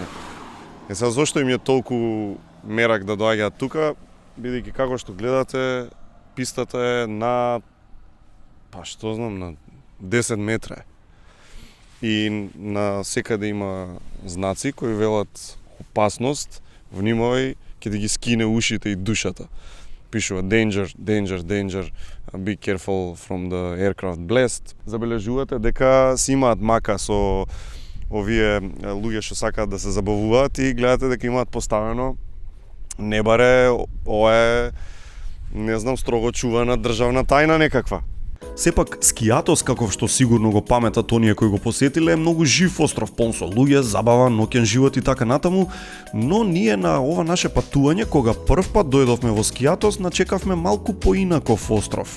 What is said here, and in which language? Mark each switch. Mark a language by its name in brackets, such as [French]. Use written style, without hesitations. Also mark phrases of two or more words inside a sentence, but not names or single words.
[Macedonian] Е сега зошто им е толку мерак да доаѓаат тука, бидејќи како што гледате, пистата е на па што знам, на 10 метра. И на секаде има знаци кои велат опасност, внимавај, ќе да ги скине ушите и душата. [English] Пишува danger, danger, danger, be careful from the aircraft blast. [Macedonian] Забележувате дека си имаат мака со овие луѓе што сакаат да се забавуваат и гледате дека имаат поставено не баре, ова е, не знам, строго чувана државна тајна некаква. Сепак, Скијатос, каков што сигурно го паметат оние кои го посетиле, е многу жив остров, полн со луѓе, забава, ноќен живот и така натаму, но ние на ова наше патување, кога прв пат дојдовме во Скијатос, начекавме малку поинаков остров.